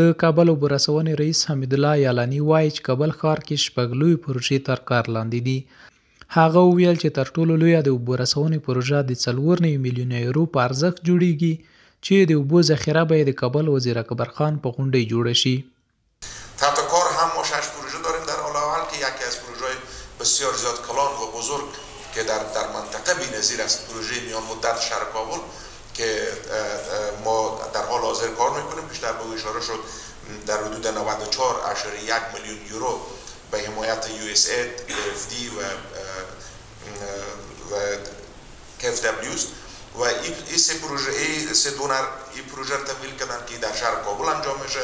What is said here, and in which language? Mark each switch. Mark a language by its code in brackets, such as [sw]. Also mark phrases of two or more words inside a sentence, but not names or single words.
[ps] د کابل اوبو رسونې رئیس حمیدالله یعلاني وایي چې کابل ښار کې شپږ لویې پروژې تر کار لاندې دي. هغه وویل چې تر ټولو لویه د اوبو رسونې پروژه د 94 میلیونه یورو په ارزښت جوړیږي چې د اوبو ذخیره به یې د کابل وزیر اکبر خان په غونډه جوړه شي. [fa] تحت کار هم ما 6 پروژه داریم در حال حال که یکی از پروژه‌های بسیار زیاد کلان و بزرگ که در منطقه بی‌نظیر است پروژه میان مدت شهر کابل که ما در حال حاضر کار میکنیم. بیشتر به اشاره شد در حدود 94.1 میلیون یورو به حمایت USAID، AFD و KfW و این سه دونر این پروژه رو تمویل کردن که در شهر کابل انجام میشه.